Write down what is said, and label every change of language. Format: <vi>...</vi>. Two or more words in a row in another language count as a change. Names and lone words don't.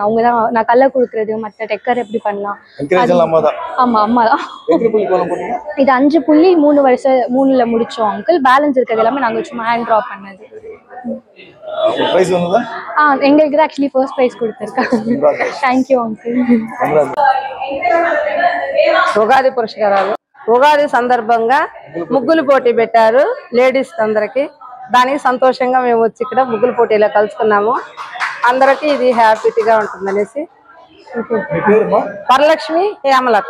<ta>அவங்க தான் நான் கல்ல கொடுக்கறது, மற்ற டெக்கர் எப்படி பண்ணலாம். அம்மா தான். ஆமா, அம்மா தான். எத்தனை புள்ளி கோலம் போட்டீங்க? இது 5 புள்ளி 3 முடிச்சோம் அங்கிள். பேலன்ஸ் இருக்கிறது எல்லாமே நாங்க சும்மா</ta> <en>hand draw</en> <ta>பண்ணது. பிரைஸ் வந்ததா? எங்களுக்கு தான்</ta> <en>actually first prize</en> <ta>கொடுத்திருக்காங்க.</ta> <en>thank you uncle.</en> <te>ఉగాది పురస్కారాలు ఉగాది సందర్భంగా ముగ్గులు పోటీ పెట్టారు లేడీస్ అందరికి. దానికి సంతోషంగా మేము వచ్చి ఇక్కడ ముగ్గులు పోటీలో కలుసుకున్నాము. అందరికీ ఇది హ్యాపీగా ఉంటుందనేసి. వరలక్ష్మి, హేమలత.</te>